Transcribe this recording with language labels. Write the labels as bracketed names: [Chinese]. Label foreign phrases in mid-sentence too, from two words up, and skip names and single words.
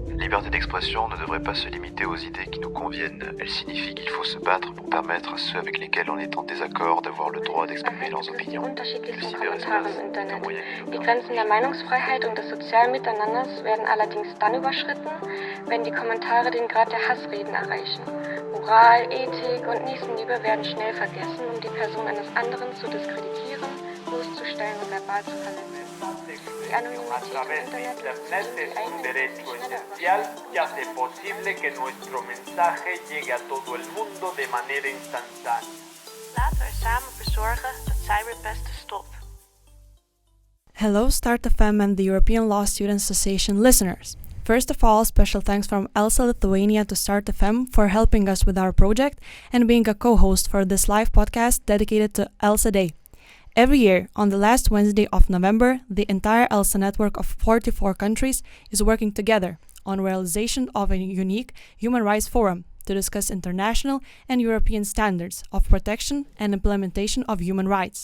[French] liberté d'expression ne devrait pas se limiter aux idées qui nous conviennent. Elle signifie qu'il faut se battre pour permettre à ceux avec lesquels on est en désaccord d'avoir le droit d'exprimer leurs opinions. Le cyberespace est un moyen [German] Die Grenzen der Meinungsfreiheit und des sozialen Miteinanders werden allerdings dann überschritten, wenn die Kommentare den Grad der Hassreden erreichen. Moral, Ethik und Nächstenliebe werden schnell vergessen, um die Person eines anderen zu diskreditieren, bloßzustellen und verbal zu verletzen. Die Anonymität im Internet [Spanish] es un derecho esencial que hace posible que nuestro mensaje llegue a todo el mundo de manera instantánea. [Dutch] Laten we er samen voor zorgen dat cyberpesten stopt. [English] Hello, Start FM and the European Law Students Association listeners. First of all, special thanks from ELSA Lithuania to Start FM for helping us with our project and being a co-host for this live podcast dedicated to ELSA Day. Every year, on the last Wednesday of November, the entire ELSA network of 44 countries is working together on realization of a unique human rights forum to discuss international and European standards of protection and implementation of human rights.